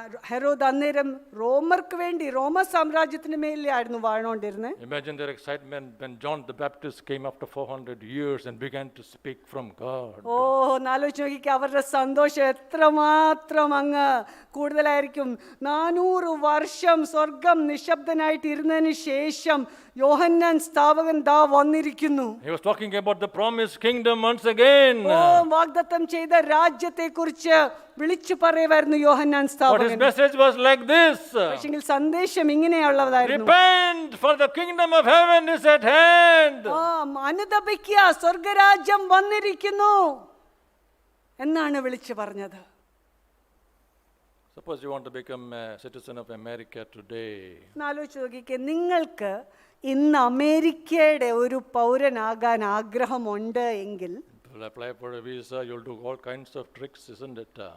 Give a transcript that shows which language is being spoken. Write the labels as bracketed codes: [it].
[ml] Herod അന്നേരം റോമർക്ക് വേണ്ടി, റോമ സാമ്രാജ്യത്തിന് മേലെയായിരുന്നു വാഴോണ്ടിരുന്നത്. [en] Imagine their excitement when John the Baptist came after 400 years and began to speak from God. [ml] ആലോചിച്ച് നോക്കിക്കുക, അവരുടെ സന്തോഷം എത്രമാത്രം അങ്ങ് കൂടുതലായിരിക്കും. 400 വർഷം സ്വർഗം നിശബ്ദനായിട്ട് ഇരുന്നതിന് ശേഷം യോഹന്നാൻ സ്നാപകൻ ദാ വന്നിരിക്കുന്നു. [en] He was talking about the promised kingdom once again. [ml] വാഗ്ദത്തം ചെയ്ത രാജ്യത്തെ കുറിച്ച് വിളിച്ചു പറയുമായിരുന്നു യോഹന്നാൻ [en] But his [ml] സ്നാപകൻ. [en] message was like this. [ml] പക്ഷെങ്കിൽ സന്ദേശം ഇങ്ങനെയുള്ളതായിരുന്നു. [en] Repent, for the kingdom of heaven is at hand. [ml] അനുതപിക്കുക, സ്വർഗരാജ്യം വന്നിരിക്കുന്നു എന്നാണ് വിളിച്ചു പറഞ്ഞത്. [en] Suppose you want to become a citizen of America today. [ml] ആലോചിച്ച് നോക്കിക്കേ, നിങ്ങൾക്ക് ഇന്ന് അമേരിക്കയുടെ ഒരു പൗരനാകാൻ ആഗ്രഹമുണ്ട് എങ്കിൽ [en] You'll apply for a visa, you'll do all kinds of tricks, isn't it?